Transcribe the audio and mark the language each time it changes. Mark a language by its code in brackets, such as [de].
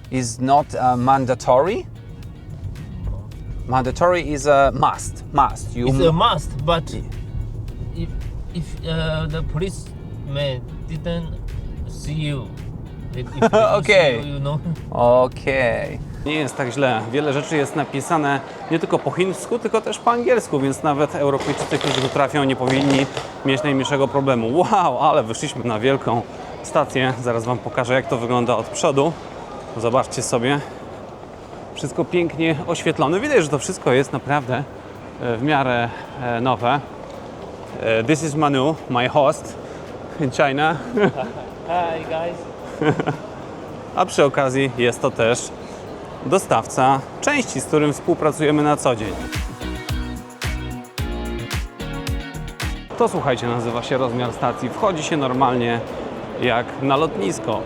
[en] Is not mandatory? Mandatory is a must. It's a must, but if the policeman didn't see you, if they don't Okay. see you, you know. [pl] Okej. Nie jest tak źle. Wiele rzeczy jest napisane nie tylko po chińsku, tylko też po angielsku, więc nawet Europejczycy, którzy tu trafią, nie powinni mieć najmniejszego problemu. Wow, ale wyszliśmy na wielką stację. Zaraz Wam pokażę, jak to wygląda od przodu. Zobaczcie sobie. Wszystko pięknie oświetlone. Widać, że to wszystko jest naprawdę w miarę nowe. [en] This is Manu, my host in China. Hi guys. [pl] A przy okazji jest to też dostawca części, z którym współpracujemy na co dzień. To, słuchajcie, nazywa się rozmiar stacji. Wchodzi się normalnie jak na lotnisko.